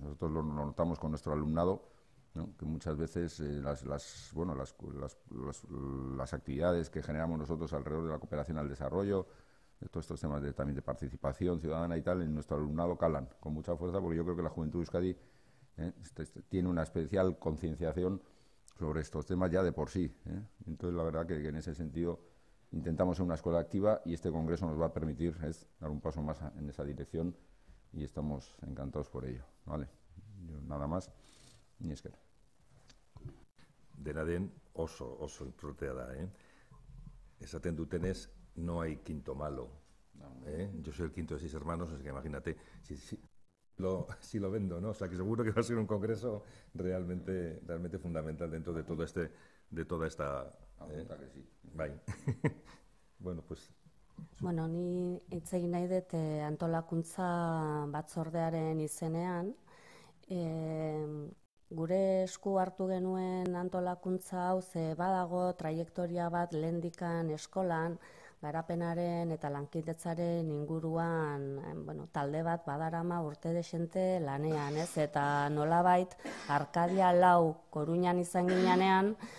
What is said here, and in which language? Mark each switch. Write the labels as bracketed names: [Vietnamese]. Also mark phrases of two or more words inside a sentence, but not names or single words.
[Spanish] Nosotros lo notamos con nuestro alumnado, ¿no? Que muchas veces las actividades que generamos nosotros alrededor de la cooperación al desarrollo, de todos estos temas también de participación ciudadana y tal, en nuestro alumnado calan con mucha fuerza, porque yo creo que la juventud de Euskadi tiene una especial concienciación sobre estos temas ya de por sí. Entonces, la verdad que en ese sentido intentamos ser una escuela activa y este congreso nos va a permitir dar un paso más en esa dirección y estamos encantados por ello. ¿Vale? Yo, nada más, [Basque] ni esker. Dena den oso importantea da, Esaten dutenez, [Spanish] no hay quinto malo. Yo soy el quinto de 6 hermanos, así que imagínate si lo vendo, ¿no? O sea que seguro que va a ser un congreso realmente fundamental dentro de toda esta... Que sí. Bai. Bueno, pues... [Basque] Bueno, ni hitz egin nahi dut antolakuntza batzordearen izenean. Gure esku hartu genuen antolakuntza hau ze badago traiektoria bat lehendikan eskolan, garapenaren eta lankidetzaren inguruan talde bat badarama urte desente lanean, eta nolabait Arkadia 4 Koruñan izan ginean,